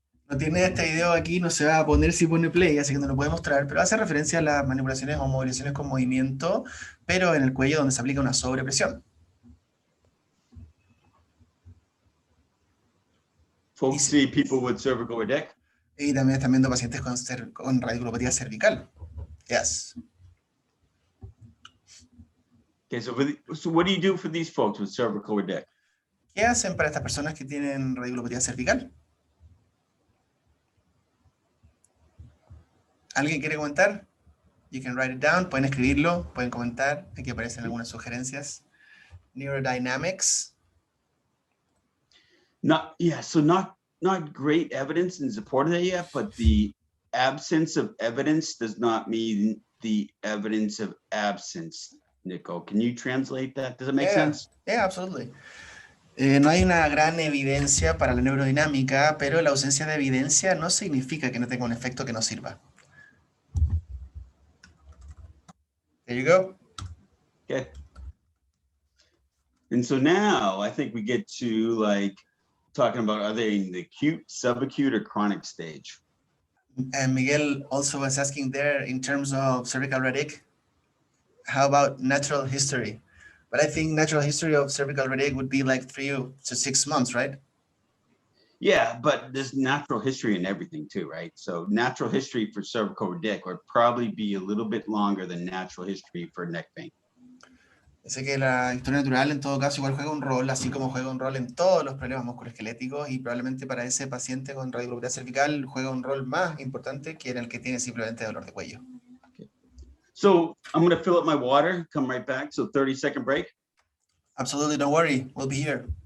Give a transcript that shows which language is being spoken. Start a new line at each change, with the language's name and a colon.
Spanish: No tiene este video aquí, no se va a poner si pone play, así que no lo puede mostrar, pero hace referencia a las manipulaciones o movilizaciones con movimiento, pero en el cuello donde se aplica una sobrepresión.
English: Folks see people with cervical neck.
Spanish: Y también están viendo pacientes con radiculopatía cervical.
English: Yes. Okay, so what do you do for these folks with cervical neck?
Spanish: ¿Qué hacen para estas personas que tienen radiculopatía cervical? ¿Alguien quiere comentar?
English: You can write it down,
Spanish: pueden escribirlo, pueden comentar, aquí aparecen algunas sugerencias.
English: Neurodynamics. Not great evidence in support of that yet, but the absence of evidence does not mean the evidence of absence. Nico, can you translate that? Does it make sense? Yeah, absolutely.
Spanish: No hay una gran evidencia para la neurodinámica, pero la ausencia de evidencia no significa que no tenga un efecto que no sirva.
English: There you go. Okay. And so now I think we get to like talking about, are they in the acute, subacute, or chronic stage? And Miguel also was asking there in terms of cervical radic, how about natural history? But I think natural history of cervical radic would be like 3 to 6 months, right? Yeah, but there's natural history in everything too, right? So natural history for cervical radic would probably be a little bit longer than natural history for neck pain.
Spanish: Sé que la historia natural en todo caso igual juega un rol, así como juega un rol en todos los problemas musculoesqueléticos, y probablemente para ese paciente con radiculopatía cervical juega un rol más importante que en el que tiene simplemente dolor de cuello.
English: Okay. So I'm going to fill up my water, come right back. So 30-second break. Absolutely, don't worry, we'll be here.